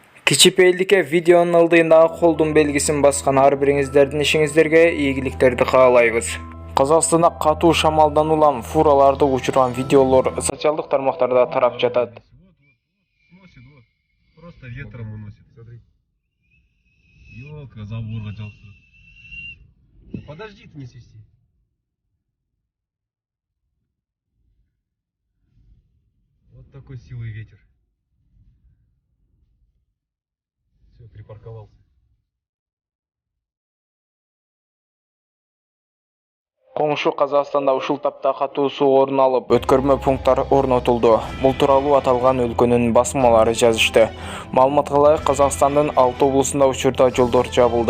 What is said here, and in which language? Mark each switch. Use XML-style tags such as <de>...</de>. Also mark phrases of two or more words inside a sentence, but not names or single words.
<ky>Кичипейилдикке видеонун ылдыйындагы колдун белгисин баскан ар бириңиздердин ишиңиздерге ийгиликтерди каалайбыз. Казакстанда катуу шамалдан улам фураларды учурган видеолор социалдык тармактарда тарап жатат.</ky> <ru>Просто ветром уносит, смотри.</ru> <kk>Ёлка, заборға жабыстырып.</kk> <ru>Подожди, ты не свисти. Вот такой силы ветер. Все, припарковался.</ru> <ky>Коңшу Казакстанда ушул тапта катуу суу орун алып, өткөрмө пункттар орнотулду. Бул тууралуу аталган өлкөнүн басмалары жазышты. Маалыматка ылайык, Казакстандын 6 облусунда учурда жолдор жабылды.</ky>